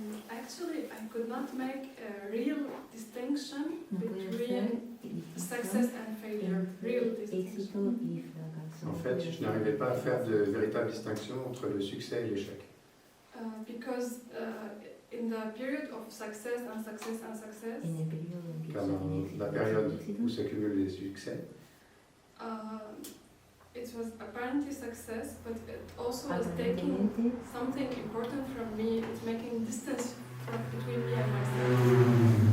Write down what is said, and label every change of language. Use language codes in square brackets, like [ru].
[en] Actually, I could not make a real distinction between success and failure. Real distinction. [fr] En fait, je n'arrivais pas à faire de véritable distinction entre le succès et l'échec. [en] Because in the period of success and success and success, [fr] Car dans la période où s'accumulent les succès, [en] it was apparently success, but it also was taking something important from me. It's making distance between me and myself.